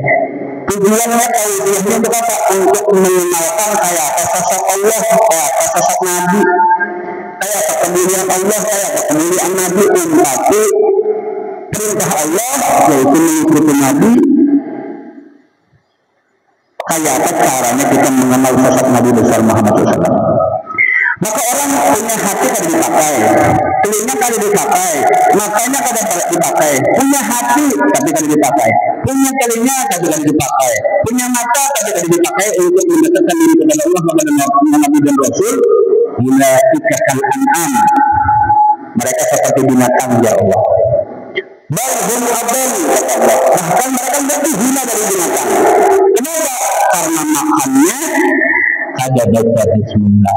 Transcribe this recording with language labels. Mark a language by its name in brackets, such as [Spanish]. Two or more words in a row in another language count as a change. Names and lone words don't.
[Indonesian] Tujuannya tausiahnya untuk apa? Untuk mengenalkan kayak sosok Allah, kayak sosok Nabi, kayak kemuliaan Allah, kayak kemuliaan Nabi. Tapi perintah Allah yaitu mengikuti Nabi. Kayak apa caranya kita mengenal sosok Nabi besar Muhammad SAW. Maka orang punya hati kada dipakai, telinga kada dipakai, matanya kada dipakai, punya hati tapi kada dipakai, punya telinga tapi kada dipakai, punya mata tapi kada dipakai untuk mendekatkan diri kepada Allah kepada Nabi dan Rasul. [Arabic] أولئك كالأنعام, [Indonesian] mereka seperti binatang [Arabic] يا الله. بل هم أضل, [Indonesian] bahkan mereka lebih hina dari binatang. Kenapa? Karena makannya kada baca bismillah.